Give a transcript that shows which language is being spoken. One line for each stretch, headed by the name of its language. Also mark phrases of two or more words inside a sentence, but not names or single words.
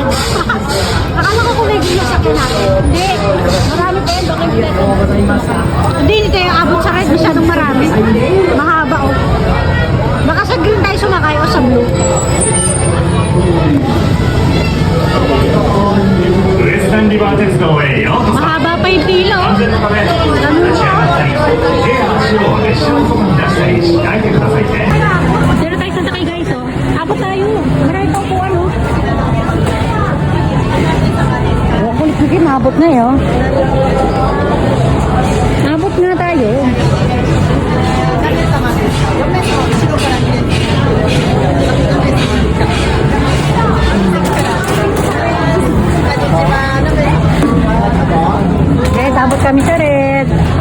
Filipino: Akala ko kung may ginasakyan natin. Hindi. Marami pa yun. Hindi, hindi tayo abot sa red. Masyadong marami. Mahaba o. Baka sa green tayo sumakay o sa blue.
Japanese: Western River 鉄道へようこそ。
Filipino: Mahaba pa yung pila o.
Japanese: 安全のため、立ち上がったり、手や足を列車の外に出したりしないでくださいね。
Filipino: Dito tayo sasakay guys o. Abot tayo. Marami pa upuan o. Kulit sige, maabot na yun. Abot nga tayo. Guys, abot kami sa red.